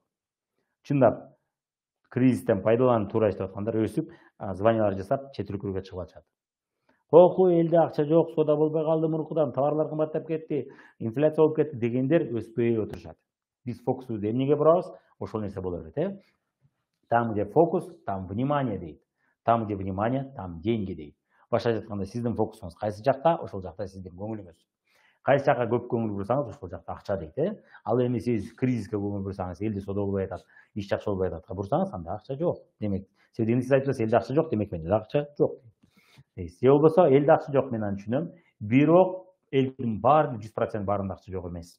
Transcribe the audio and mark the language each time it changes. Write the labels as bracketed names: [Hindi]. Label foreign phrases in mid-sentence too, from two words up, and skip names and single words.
[Kyrgyz] Чындап, кризистен пайдаланып туура иштеп аткандар өсүп, званиялар жасап чет өлкөгө чыгып атышат. Кокуй, элде акча жок, соода болбой калды мурункудан, товарлар кымбаттап кетти, инфляция болуп кетти дегендер өспөй отурушат. Биз фокусубузду эмнеге бурабыз? Ошол нерсе боло берет, [Russian] Там, где фокус, там внимание дейт. Там, где внимание, там деньги дейт. [Kyrgyz] Башка айтканда, сиздин фокусуңуз кайсы жакта, ошол жакта сиздин көңүлүңүз. Кайсы жакка көп көңүл бурсаңыз, ошол жакта акча дейт, Ал эми сиз кризиске көңүл бурсаңыз, элде соода болбой атат, иш жакшы болбой атат бурсаңыз, анда акча жок. Демек, сиз айтасыз, элде акча жок, демек менде акча жок. Же болбосо, элде акча жок, мен аны түшүнөм. Бирок элдин баары 100% баарында акча жок эмес.